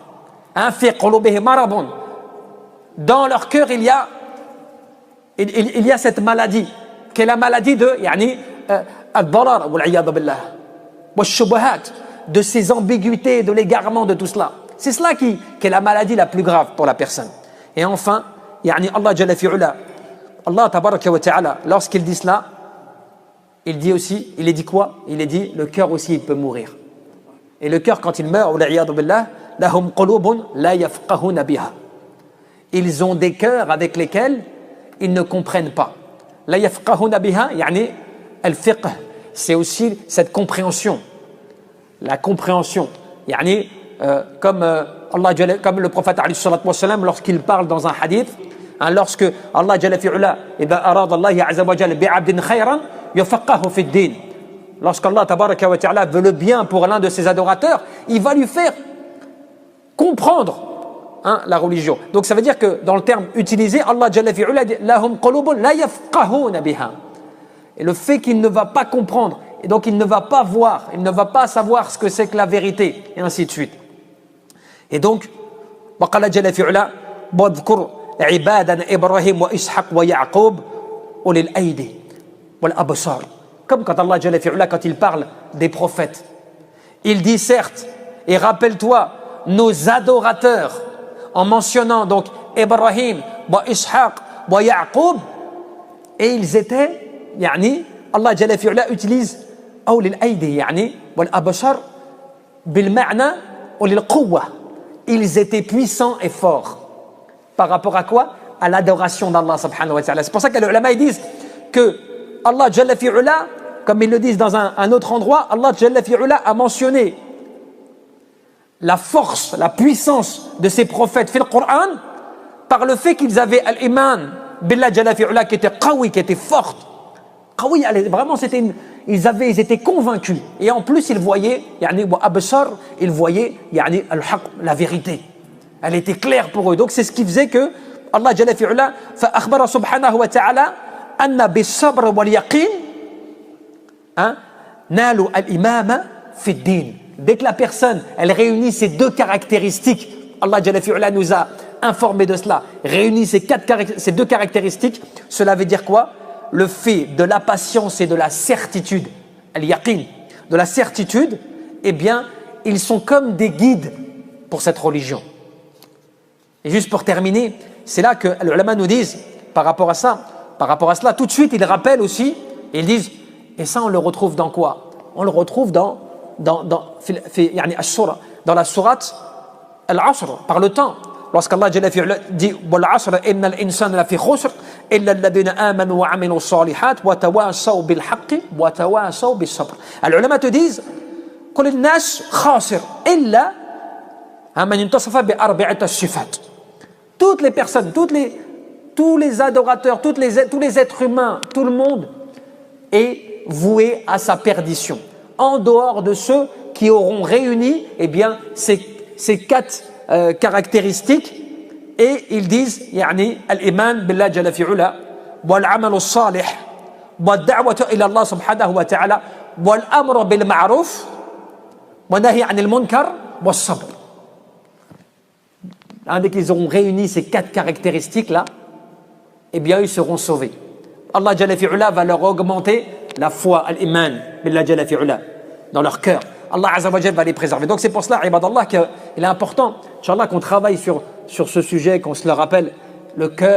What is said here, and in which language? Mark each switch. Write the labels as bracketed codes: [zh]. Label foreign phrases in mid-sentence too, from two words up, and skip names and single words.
[fr] Hein, dans leur cœur, il y a cette maladie, qui est la maladie de al-darar, de ces ambiguïtés, de l'égarement, de tout cela. C'est cela qui est la maladie la plus grave pour la personne. Et enfin, [ar] الله جل في علاه، الله تبارك وتعالى, [fr] lorsqu'il dit cela, il est dit quoi? Il est dit, le cœur aussi, il peut mourir. Et le cœur, quand il meurt, [ar] لهم قلوب لا يفقهون بها. [fr] Ils ont des cœurs avec lesquels ils ne comprennent pas. [ar] لا يفقهون بها، يعني الفقه, [fr] c'est aussi cette compréhension. La compréhension, yani, comme le prophète [ar] عليه الصلاة والسلام, [fr] lorsqu'il parle dans un hadith, hein, lorsque Allah [ar] جل في علاه، إذا أراد الله عز وجل بعبد خيرا، يفقهه في الدين. [fr] Lorsqu'Allah [ar] تبارك وتعالى [fr] veut le bien pour l'un de ses adorateurs, il va lui faire comprendre la religion. Donc ça veut dire que dans le terme utilisé, Allah [ar] جل في علاه [fr] dit [ar] لهم قلوب لا يفقهون بها. [fr] Et le fait qu'il ne va pas comprendre, et donc il ne va pas voir, il ne va pas savoir ce que c'est que la vérité, et ainsi de suite. Et donc, [ar] وقال جل في علا واذكر عبادنا إبراهيم وإسحاق ويعقوب أولي الأيدي والأبصار. [fr] Comme quand Allah [ar] جل في علا, [fr] quand il parle des prophètes, il dit certes, et rappelle-toi nos adorateurs, en mentionnant donc Ibrahim, Ishaq, Yaqub, et ils étaient, Allah [ar] جل في علا [fr] utilise [ar] أولي الأيدي والأبصار بالمعنى أولي القوة. [fr] Ils étaient puissants et forts. Par rapport à quoi? À l'adoration d'Allah [ar] سبحانه وتعالى. [fr] C'est pour ça que les ulama disent que Allah [ar] جل في علاه, [fr] comme ils le disent dans un autre endroit, Allah [ar] جل في علاه [fr] a mentionné la force, la puissance de ses prophètes fil Coran par le fait qu'ils avaient [ar] الإيمان بالله جل في علاه [fr] qui était qawi, qui était forte. Qawi, vraiment ils étaient convaincus. Et en plus, ils voyaient, ils voyaient al-haq, la vérité. Elle était claire pour eux. Donc, c'est ce qui faisait que Allah [ar] جل في علاه فأخبر سبحانه وتعالى أن بالصبر واليقين نالوا الإمامة في الدين. [fr] Dès que la personne, elle réunit ces deux caractéristiques, Allah [ar] جل في علاه [fr] nous a informé de cela, réunit ces deux caractéristiques, cela veut dire quoi? Le fait de la patience et de la certitude, al-yaqin, de la certitude, eh bien, ils sont comme des guides pour cette religion. Et juste pour terminer, c'est là que les ulama nous disent, par rapport à cela, tout de suite, ils rappellent aussi, et ils disent, et ça, on le retrouve dans quoi? On le retrouve dans la sourate Al-Asr, par le temps. Lorsqu'Allah [ar] جل في علاه [fr] dit [ar] والعصر إن الإنسان لفي خسر إلا الذين آمنوا وعملوا الصالحات وتواصوا بالحق وتواصوا بالصبر. [fr] Les ulama te disent [ar] كل الناس خاسر إلا من ينتصف بأربعة الصفات. [fr] Toutes les personnes, tous les adorateurs, tous les êtres humains, tout le monde est voué à sa perdition. En dehors de ceux qui auront réuni ces 4 caractéristiques, et ils disent [ar] يعني الإيمان بالله جل في علا والعمل الصالح والدعوة إلى الله سبحانه وتعالى والأمر بالمعروف والنهي عن المنكر والصبر. [fr] Dès qu'ils auront réuni ces 4 caractéristiques-là, eh bien ils seront sauvés. Allah [ar] جل في علاه [fr] va leur augmenter la foi, [ar] الإيمان بالله جل في علاه, [fr] dans leur cœur. Allah [ar] عز وجل [fr] va les préserver. Donc c'est pour cela, ibadallah, qu'il est important, Inch'Allah, qu'on travaille sur ce sujet, qu'on se le rappelle, le cœur.